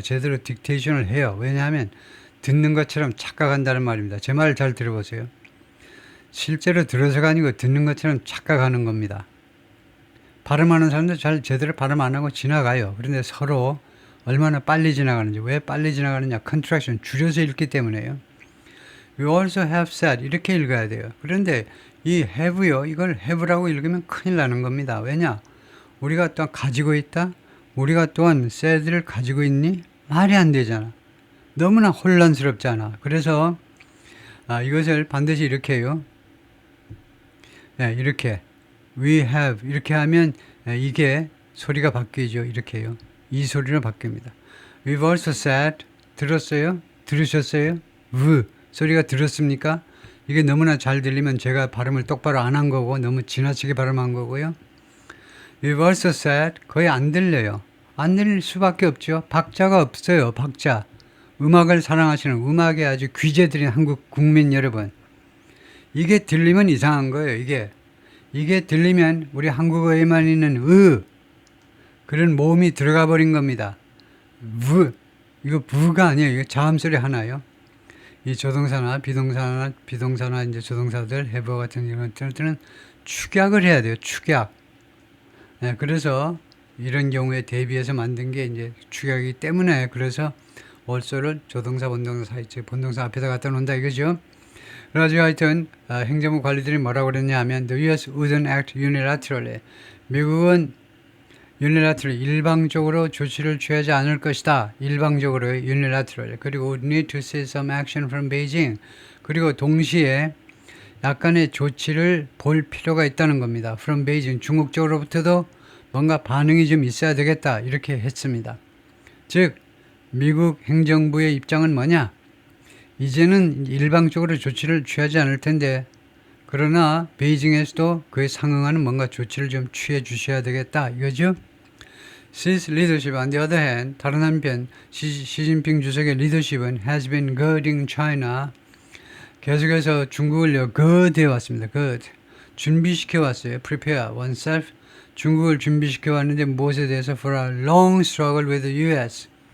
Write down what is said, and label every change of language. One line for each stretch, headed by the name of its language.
Korean: 제대로 딕테이션을 해요. 왜냐하면 듣는 것처럼 착각한다는 말입니다. 제 말을 잘 들어보세요. 실제로 들어서가 아니고 듣는 것처럼 착각하는 겁니다. 발음하는 사람들 잘 제대로 발음 안 하고 지나가요. 그런데 서로 얼마나 빨리 지나가는지. 왜 빨리 지나가느냐? contraction, 줄여서 읽기 때문에요.
English: We also have said,
Korean: 이렇게 읽어야 돼요. 그런데 이 have요, 이걸 have라고 읽으면 큰일 나는 겁니다. 왜냐? 우리가 또한 가지고 있다? 우리가 또한 said를 가지고 있니? 말이 안 되잖아. 너무나 혼란스럽잖아. 그래서 이것을 반드시 이렇게 해요. 이렇게 we have 이렇게 하면 이게 소리가 바뀌죠. 이렇게 해요. 이 소리로 바뀝니다.
English: We've also said,
Korean: 들었어요? 들으셨어요? 소리가 들었습니까? 이게 너무나 잘 들리면 제가 발음을 똑바로 안 한 거고 너무 지나치게 발음한 거고요.
English: We've also said,
Korean: 거의 안 들려요. 안 들릴 수밖에 없죠. 박자가 없어요. 박자. 음악을 사랑하시는 음악에 아주 귀재들인 한국 국민 여러분, 이게 들리면 이상한 거예요. 이게 들리면 우리 한국어에만 있는 그런 모음이 들어가 버린 겁니다. 이거 부가 아니에요. 이거 자음소리 하나요. 이 조동사나 비동사나 이제 조동사들 해부 같은 이런 것들은 축약을 해야 돼요. 축약. 그래서 이런 경우에 대비해서 만든 게 이제 축약이기 때문에 그래서 also를 조동사, 본동사 사이, 즉 본동사 앞에다 갖다 놓는다 이거죠. 그래가지고 하여튼 행정부 관리들이 뭐라고 그랬냐 하면
English: The U.S. wouldn't act unilaterally.
Korean: 미국은 unilaterally 일방적으로 조치를 취하지 않을 것이다. 일방적으로 unilaterally. 그리고
English: would need to see some action from Beijing.
Korean: 그리고 동시에 약간의 조치를 볼 필요가 있다는 겁니다.
English: From Beijing.
Korean: 중국 쪽으로부터도 뭔가 반응이 좀 있어야 되겠다. 이렇게 했습니다. 즉 미국 행정부의 입장은 뭐냐? 이제는 일방적으로 조치를 취하지 않을 텐데 그러나 베이징에서도 그에 상응하는 뭔가 조치를 좀 취해 주셔야 되겠다 이거죠.
English: Xi's leadership on the other hand,
Korean: 다른 한편 시진핑 주석의 리더십은
English: has been goading China.
Korean: 계속해서 중국을 goad해 왔습니다.
English: good.
Korean: 준비시켜 왔어요.
English: prepare oneself.
Korean: 중국을 준비시켜 왔는데 무엇에 대해서
English: for a long struggle with the US.